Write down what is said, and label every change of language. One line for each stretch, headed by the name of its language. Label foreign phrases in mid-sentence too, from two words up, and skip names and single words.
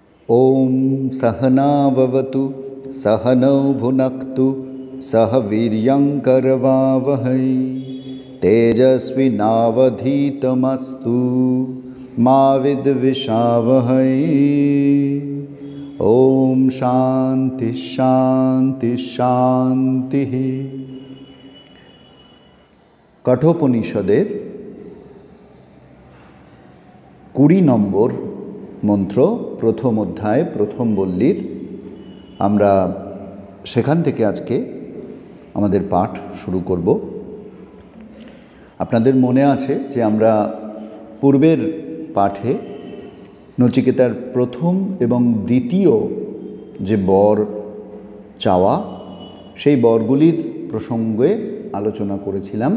Sanskrit: ओम सहना भवतु सहनौ भुनक्तु सह वीर्यं करवावहै तेजस्विनावधीतमस्तु मा विद्विषावहै। ओम शांति शांति शांति।
Bangla: कठोपनिषदेर 20 নম্বর মন্ত্র প্রথম অধ্যায় প্রথম বল্লীর আমরা সেখান থেকে আজকে আমাদের পাঠ শুরু করব। আপনাদের মনে আছে যে আমরা পূর্বের পাঠে নচিকেতার প্রথম এবং দ্বিতীয় যে বর চাওয়া সেই বরগুলির প্রসঙ্গে আলোচনা করেছিলাম।